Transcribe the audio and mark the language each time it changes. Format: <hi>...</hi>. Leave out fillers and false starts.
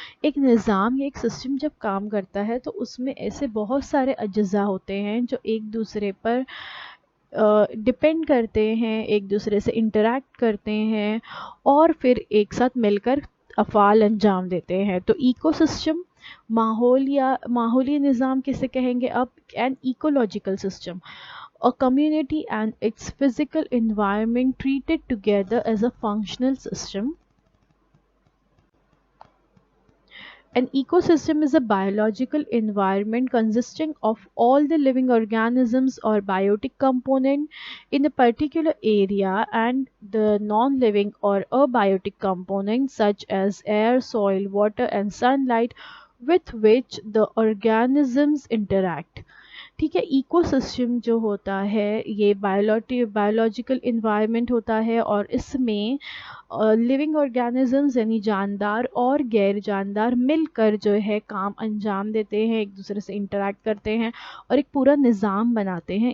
<hi>एक निज़ाम या एक सिस्टम जब काम करता है तो उसमें ऐसे बहुत सारे अज्जा होते हैं जो एक दूसरे पर डिपेंड करते हैं, एक दूसरे से इंटरैक्ट करते हैं और फिर एक साथ मिलकर अफ़ाल अंजाम देते हैं। तो इकोसिस्टम माहौल या माहौली निज़ाम किसे कहेंगे अब?</hi> <en>An ecological system, a community and its physical environment treated together as a functional system. An ecosystem is a biological environment consisting of all the living organisms or biotic component in a particular area and the non-living or abiotic components such as air, soil, water and sunlight with which the organisms interact.</en> <hi>ठीक है, ecosystem जो होता है ये biological environment होता है और इसमें लिविंग ऑर्गेनिजम्स यानी जानदार और गैर जानदार मिलकर जो है काम अंजाम देते हैं, एक दूसरे से इंटरैक्ट करते हैं और एक पूरा निज़ाम बनाते हैं।</hi>